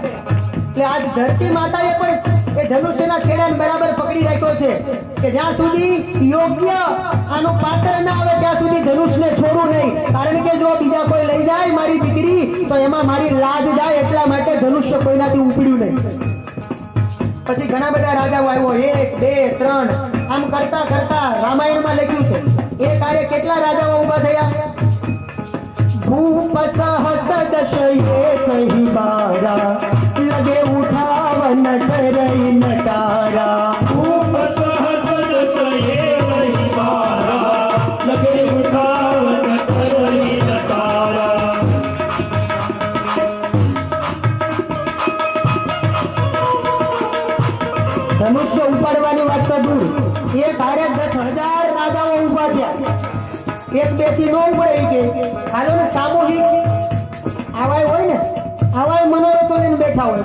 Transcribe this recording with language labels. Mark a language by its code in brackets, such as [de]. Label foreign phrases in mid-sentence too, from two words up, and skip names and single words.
[gu] એટલે આજ ધરતી માતાએ પણ એ ધનુષ્યના છેડાને બરાબર પકડી રાખ્યો છે કે જ્યાં સુધી યોગ્ય આનું પાત્ર ના આવે ત્યાં સુધી ધનુષને છોડવું નહીં. કારણ કે જો બીજા કોઈ લઈ જાય મારી દીકરી તો એમાં મારી લાજ જાય. એટલા માટે ધનુષ્ય કોઈનાથી ઉપડ્યું નહીં. પછી ઘણા બધા રાજાઓ આવ્યો, 1 2 3 આમ કરતા કરતા રામાયણમાં લખ્યું છે એ કાર્ય કેટલા રાજાઓ ઉભા થયા? [awa] भूप सहस दशये कही बारा लगे उठावन करई नटारा. भूप सहस दशये कही बारा लगे उठावन करई नटारा. [gu] ધનુષ્ય ઉપાડવાની વાત તો દૂર, એક હારે 10,000 રાજાઓ ઉભા છે. એક બે થી નો ઉપડે કે હાલો ને સામૂહિક આવાય હોય ને, આવાય મનોરથો લઈને બેઠા હોય.